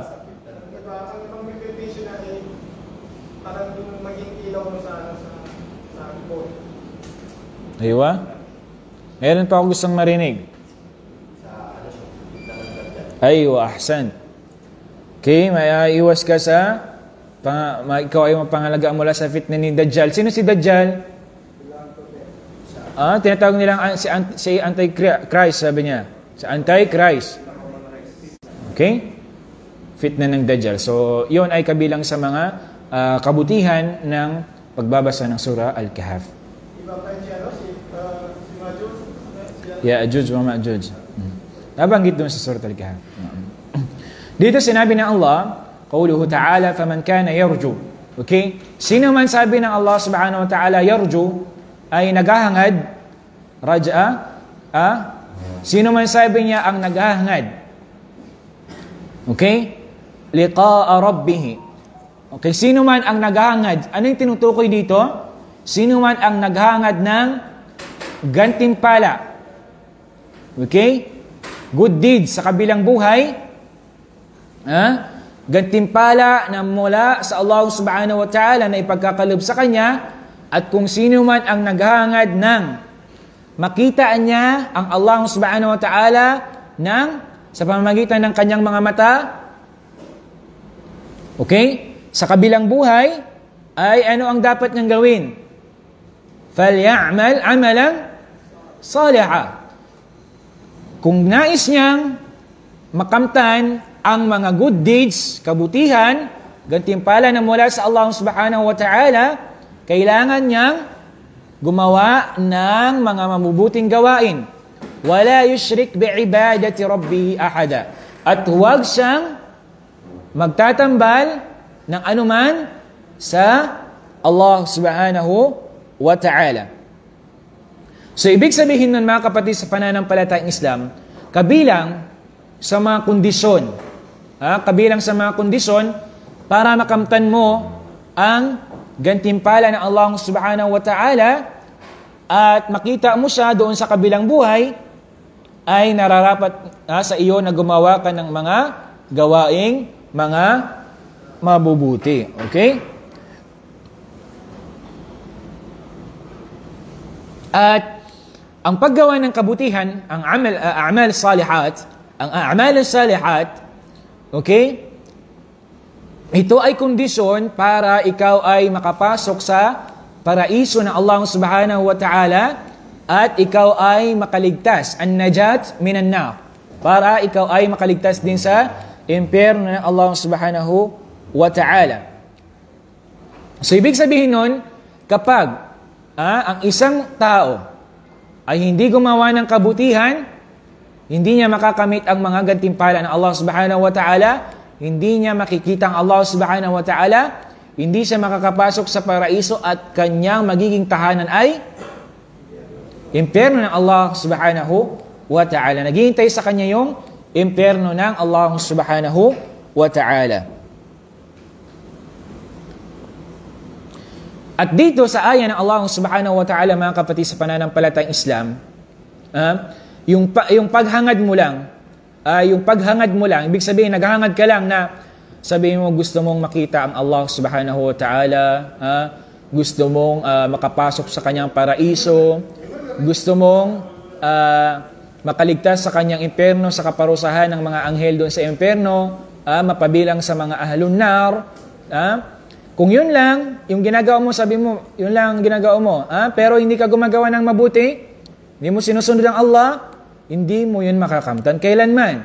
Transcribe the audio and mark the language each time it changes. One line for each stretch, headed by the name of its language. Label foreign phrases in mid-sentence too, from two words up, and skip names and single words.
Filipino: Ang benepisyo na ay parang maging ilaw mo sa likod. Aywa? Meron pa ako gustong marinig.
Arabic: أيوه، أحسن.
Filipino: Okay, may iwas ka sa ikaw ay mapangalagaan mula sa fitna ni Dajjal. Sino si Dajjal? Tinatawag nilang si Antichrist, sabi niya. Si Antichrist. Okay? Fitna ng Dajjal. So, yun ay kabilang sa mga kabutihan ng pagbabasa ng surah Al-Kahf. Ya'juj wa ma'juj. Nabanggit doon sa surah Al-Kahf. Dito sinabi ng Allah,
Arabic: قوله تعالى فمن كان يرجو.
Filipino: Okay? Sino man sabi ng Allah
Arabic: سبحانه وتعالى,
Filipino: yarju, ay naghahangad, raja'a, sino man sabi niya ang naghahangad, okay?
Arabic: لقاء ربه.
Filipino: Okay, sino man ang naghahangad, ano yung tinutukoy dito? Sino man ang naghahangad ng gantimpala, okay?
English: Good deeds
Filipino: sa kabilang buhay, gantimpala na mula sa Allah
Arabic: سبحانه وتعالى
Filipino: na ipagkakalob sa kanya, at kung sino man ang naghahangad ng makita niya ang Allah
Arabic: سبحانه وتعالى
Filipino: sa pamamagitan ng kanyang mga mata, okay? Sa kabilang buhay, ay ano ang dapat niyang gawin?
Arabic: فَلْيَعْمَلْ عَمَلًا صَالِحًا.
Filipino: Kung nais niyang makamtan ang mga
English: good deeds,
Filipino: kabutihan, gantimpala na mula sa Allah
Arabic: سبحانه وتعالى,
Filipino: kailangan niyang gumawa ng mga mabubuting gawain.
Arabic: وَلَا يُشْرِكْ بِعِبَادَةِ رَبِّهِ أَحَدًا.
Filipino: At huwag siyang magtatambal ng anuman sa Allah
Arabic: سبحانه وتعالى.
Filipino: So, ibig sabihin nun mga kapatid sa pananampalatayang Islam, kabilang sa mga kondisyon, kabilang sa mga kondisyon para makamtan mo ang gantimpala ng Allah
Arabic: سبحانه وتعالى
Filipino: at makita mo siya doon sa kabilang buhay, ay nararapat sa iyo na gumawa ka ng mga gawaing mga mabubuti. Okay? At ang paggawa ng kabutihan, ang
Arabic: أعمال صالحات,
Filipino: okay? Ito ay kondisyon para ikaw ay makapasok sa paraiso ng Allah
Arabic: سبحانه وتعالى
Filipino: at ikaw ay makaligtas,
Arabic: النجاة من النار,
Filipino: para ikaw ay makaligtas din sa impyerno ng Allah
Arabic: سبحانه وتعالى.
Filipino: So, ibig sabihin nun, kapag ang isang tao ay hindi gumawa ng kabutihan, hindi niya makakamit ang mga gantimpala ng Allah
Arabic: سبحانه وتعالى,
Filipino: hindi niya makikita ang Allah
Arabic: سبحانه وتعالى,
Filipino: hindi siya makakapasok sa paraiso at kanyang magiging tahanan ay impyerno ng Allah
Arabic: سبحانه وتعالى.
Filipino: Naghihintay sa kanya yung impyerno ng Allah
Arabic: سبحانه وتعالى.
Filipino: At dito sa aya ng Allah
Arabic: سبحانه وتعالى,
Filipino: mga kapatid sa pananampalatayang Islam, yung paghangad mo lang, ibig sabihin, naghahangad ka lang na sabihin mo gusto mong makita ang Allah
Arabic: سبحانه وتعالى,
Filipino: gusto mong makapasok sa kanyang paraiso, gusto mong makaligtas sa kanyang impyerno, sa kaparusahan ng mga anghel doon sa impyerno, mapabilang sa mga
Arabic: أهل النار.
Filipino: Kung yun lang, yung ginagawa mo, sabi mo, yun lang ang ginagawa mo, pero hindi ka gumagawa ng mabuti, hindi mo sinusunod ang Allah, hindi mo yun makakamtan kailanman.